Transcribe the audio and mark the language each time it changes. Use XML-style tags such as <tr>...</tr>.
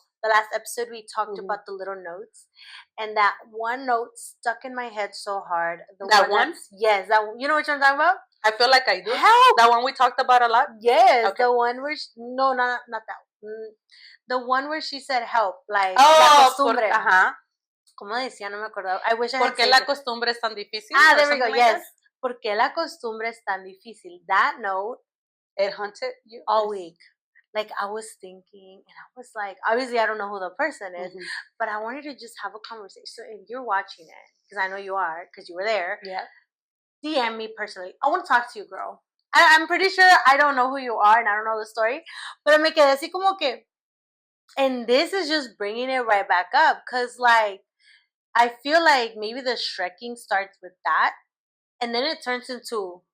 <en>The last episode we talked about the little notes, and that one note stuck in my head so hard. Yes, that, you know what I'm talking about? I feel like I do. Help! That one we talked about a lot? Yes, okay. The one where not that one. The one where she said help, like</en> <es>la costumbre. ¿Cómo decía? No me acuerdo.</es> <en>I wish I had.</en> <es>¿Por qué la costumbre es tan difícil?</es> <en>There we go. Like yes.</en> <es>¿Por qué la costumbre es tan difícil?</es> <en>That note, it haunted you all week. Like, I was thinking, and I was like, obviously, I don't know who the person is, but I wanted to just have a conversation. So if you're watching it, because I know you are, because you were there, DM me personally. I want to talk to you, girl. I'm pretty sure I don't know who you are, and I don't know the story, but</en> <es>me quedé así como que,</es> <en>and this is just bringing it right back up, because, like, I feel like maybe the shreking starts with that, and then it turns into...</en>